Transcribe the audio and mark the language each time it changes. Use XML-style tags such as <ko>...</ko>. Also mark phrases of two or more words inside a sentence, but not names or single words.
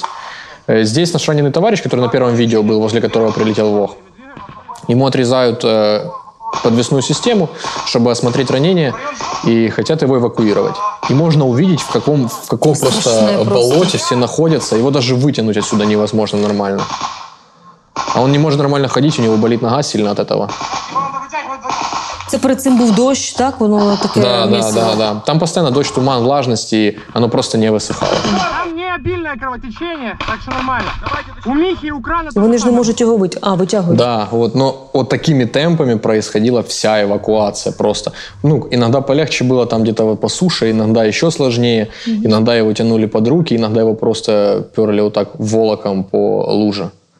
<ru>Здесь наш раненый товарищ, который на первом видео был, возле которого прилетел ВОГ, ему отрезают подвесную систему, чтобы осмотреть ранение, и хотят его эвакуировать. И можно увидеть, в каком просто болоте все находятся. Его даже вытянуть отсюда невозможно нормально. А он не может нормально ходить, у него болит нога сильно от этого.</ru> <uk>Це перед цим був дощ, так? Воно таке</uk> <ru>Да. Там постоянно дождь, туман, влажность, и оно просто не высыхало. Там не обильное кровотечение, так что нормально. У Михи и у Крана...</ru> <uk>Вони ж не можуть його витягують.</uk> <ru>Да, но вот такими темпами происходила вся эвакуация просто. Иногда полегче было там где-то вот по суше, иногда еще сложнее. Иногда его тянули под руки, иногда его просто перли вот так волоком по луже.</ru>